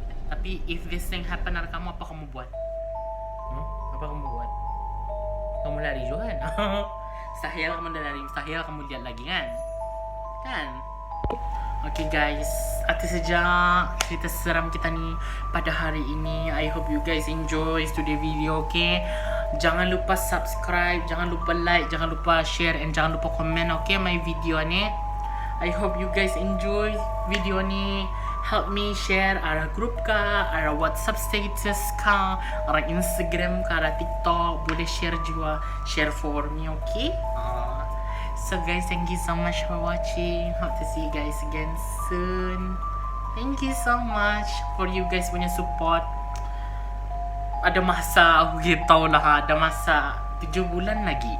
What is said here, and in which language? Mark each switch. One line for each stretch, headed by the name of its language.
Malay: Tapi
English: if this thing happen
Malay: dengan kamu, apa kamu buat? Apa kamu buat? Kamu lari juga kan? Mustahil kamu dah lari, mustahil kamu lihat lagi kan? Kan? Okay guys, itu saja cerita seram kita ni pada hari ini.
English: I hope you guys enjoy today video, okay?
Malay: Jangan lupa subscribe, jangan lupa like, jangan lupa share, and jangan lupa komen, okay? My video ni.
English: I hope you guys enjoy video ni. Help me share
Malay: arah group ka, arah WhatsApp status ka, arah Instagram ka, arah TikTok. Boleh share juga,
English: share for me, okay? So guys, thank you so much for watching. Hope to see you guys again soon. Thank you so much for you guys
Malay: punya
English: support.
Malay: Ada masa, aku tahu lah, ada masa 7 bulan lagi.